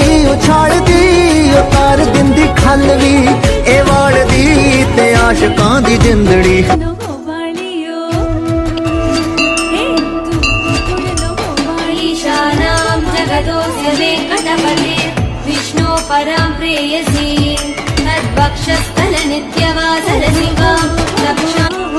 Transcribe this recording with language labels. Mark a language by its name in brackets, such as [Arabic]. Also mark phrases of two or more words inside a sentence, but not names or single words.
[Punjabi] ਨੂੰ ਛਾੜਦੀ ਉਤਾਰ ਦਿੰਦੀ ਖੱਲ ਵੀ ਇਹ ਵਾੜਦੀ ਤੇ ਆਸ਼ਕਾਂ ਦੀ ਜਿੰਦੜੀ [Sanskrit] जगदोऽस्य वेङ्कटपते विष्णो परां प्रेयसी तद्वक्षस्थल नित्यवासरसिकां रक्षाम्